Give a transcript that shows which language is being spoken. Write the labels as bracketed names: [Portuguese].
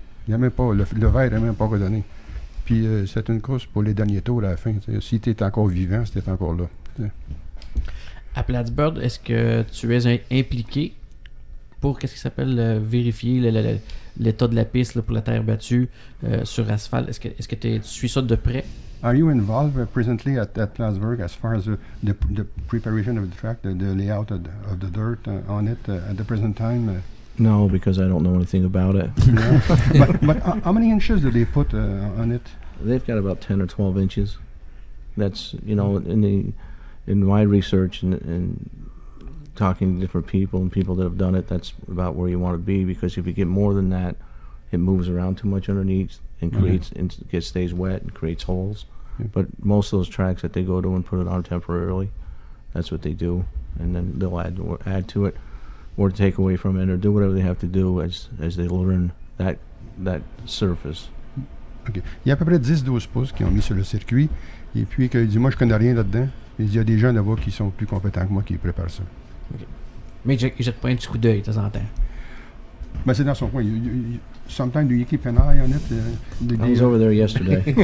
[French] Il y a même pas, le verre n'est même pas redonné. Puis c'est une course pour les derniers tours à la fin. Si tu es encore vivant, c'était encore là. T'sais. À Plattsburgh, est-ce que tu es impliqué pour, qu'est-ce qui s'appelle, vérifier l'état de la piste là, pour la terre battue sur asphalte? Est-ce que tu suis ça de près? [English] Are you involved presently at Plattsburgh as far as the preparation of the track, the layout of the dirt on it at the present time? No, because I don't know anything about it. but how many inches do they put on it? They've got about 10 or 12 inches. That's, you know, in my research and talking to different people and people that have done it, that's about where you want to be, because if you get more than that, it moves around too much underneath and creates and stays wet and creates holes. But most of those tracks that they go to and put it on temporarily, that's what they do, and then they'll add to it or take away from it or do whatever they have to do as they learn that surface. OK. [French] Il y a à peu près 10-12 pouces qui ont mis sur le circuit, et puis il dit, moi je connais rien là-dedans. Il y a des gens là-bas qui sont plus compétents que moi qui préparent ça. [English] Okay. [French] Mais il jette pas un petit coup d'œil de temps en temps. Ben, c'est dans son coin. [English] Sometimes you keep an eye on it. I was over there yesterday.